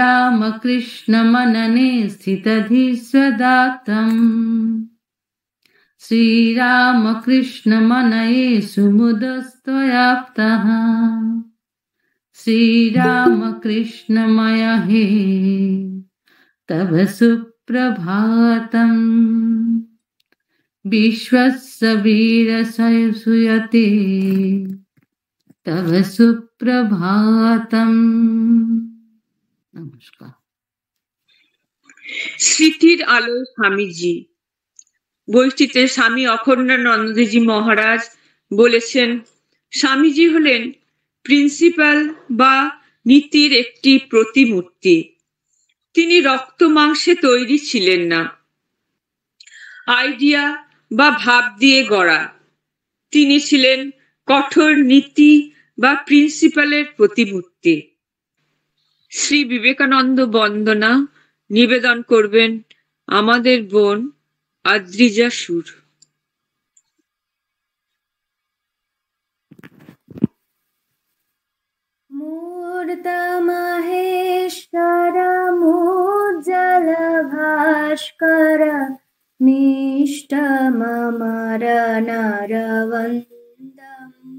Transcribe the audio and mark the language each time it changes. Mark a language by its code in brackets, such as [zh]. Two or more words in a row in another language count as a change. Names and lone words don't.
[sa] श्रीरामकृष्ण मनने स्थितधीस्वदातम् श्रीरामकृष्णमनये सुमुदस्त्वयाप्तः श्रीरामकृष्णमय हे तव सुप्रभातम् विश्वस्य वीरसुयते तव सुप्रभातम्। नमस्कार। [bn] স্মৃতির আলো স্বামীজি। বইটিতে স্বামী অখণ্ডানন্দজি মহারাজ বলেছেন, স্বামীজি হলেন প্রিন্সিপাল বা নীতির একটি প্রতিমূর্তি। তিনি রক্ত মাংসে তৈরি ছিলেন না, আইডিয়া বা ভাব দিয়ে গড়া। তিনি ছিলেন কঠোর নীতি বা প্রিন্সিপালের প্রতিমূর্তি। শ্রী বিবেকানন্দ বন্দনা নিবেদন করবেন আমাদের বোন আদ্রিজা সুর। [sa] मूर्त महेश्वर मुज्जल भास्कर निष्ठ ममर नरवन्दम्।